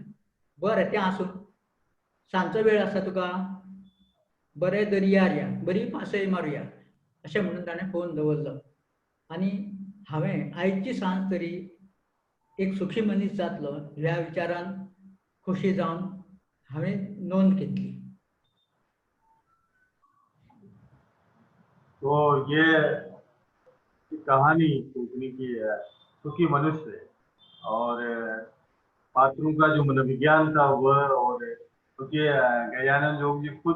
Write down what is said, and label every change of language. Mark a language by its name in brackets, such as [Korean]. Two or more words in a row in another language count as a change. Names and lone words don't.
[Konkani] बरें, तें आसूं. सांजचो वेळ आसा तुका? बरें दर्यार या, बरी पासय मारुया, अशें म्हणून ताणें फोन दवरलो. आनी हांवें आयची सांज तरी एक सुखी मनीस जातलो ह्या विचारान खोशी जावन हांवें नोंद घेतली. [Hindi] तो ये कहानी कोकणी की सुखी मनुष्य और पात्रों का जो मनोविज्ञान था वह, और क्योंकि गजानन जोग जी खुद